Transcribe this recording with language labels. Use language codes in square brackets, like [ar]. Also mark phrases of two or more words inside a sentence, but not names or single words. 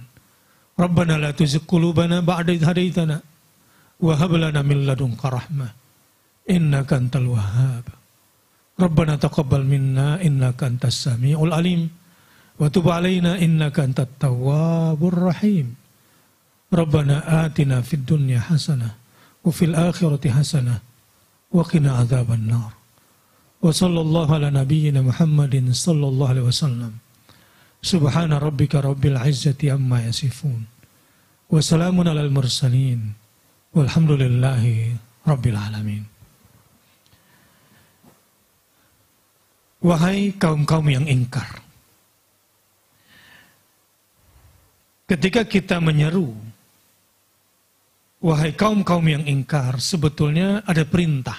[ar] ربنا لا تزغ قلوبنا بعد إذ هديتنا وهب لنا من لدنك رحمة إنك أنت الوهاب. ربنا تقبل منا إنك أنت السميع العليم وتب علينا إنك أنت التواب الرحيم. ربنا آتنا في الدنيا حسنة وفي الآخرة حسنة وقنا عذاب النار. وصلى الله على نبينا محمد صلى الله عليه وسلم. سبحان ربك رب العزة عما يصفون. وسلام على المرسلين والحمد لله رب العالمين. [id] Wahai kaum-kaum yang ingkar, ketika kita menyeru, wahai kaum-kaum yang ingkar, sebetulnya ada perintah.